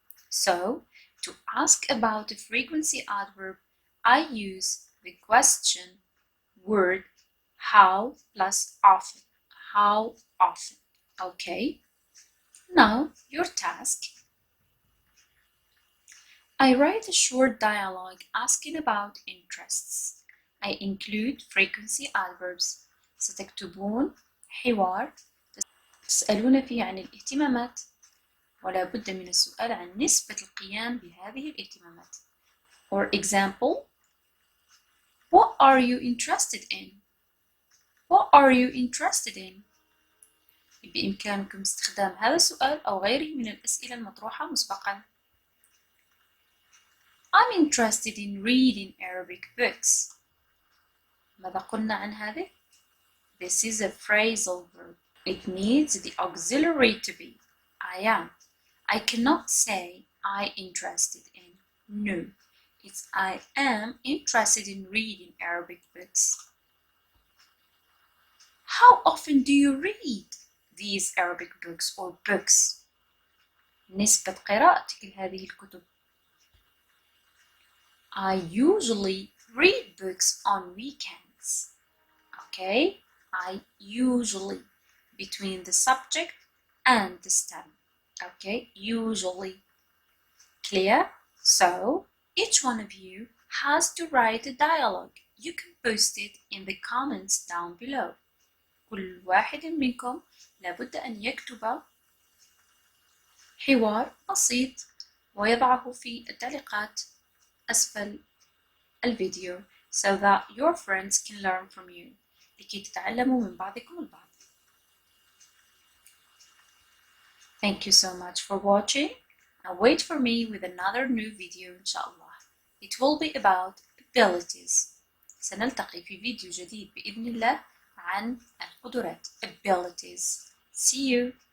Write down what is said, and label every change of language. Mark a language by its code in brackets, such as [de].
[en] So, to ask about a frequency adverb, I use the question word how plus often. How often? Okay. Now, your task. I write a short dialogue asking about interests. I include frequency adverbs. [ar] ستكتبون حوار تسألون فيه عن الاهتمامات، ولا بد من السؤال عن نسبة القيام بهذه الاهتمامات. [en] For example, what are you interested in? What are you interested in? [ar] بإمكانكم استخدام هذا السؤال أو غيره من الأسئلة المطروحة مسبقا. [en] I'm interested in reading Arabic books. [ar] ماذا قلنا عن هذه؟ [en] This is a phrasal verb. It needs the auxiliary to be I am. I cannot say I interested in. No, it's I am interested in reading Arabic books. How often do you read these Arabic books or books? [ar] نسبة قراءتك لهذه الكتب. [en] I usually read books on weekends. Okay, I usually, between the subject and the stem. Okay, usually. Clear? So, each one of you has to write a dialogue. You can post it in the comments down below. [ar] كل واحد منكم لابد أن يكتب حوار بسيط ويضعه في التعليقات أسفل الفيديو [en] so that your friends can learn from you. [ar] لكي تتعلموا من بعضكم البعض. [en] Thank you so much for watching. Now wait for me with another new video inshallah. It will be about abilities. [ar] سنلتقي في فيديو جديد بإذن الله عن القدرات abilities. [en] See you.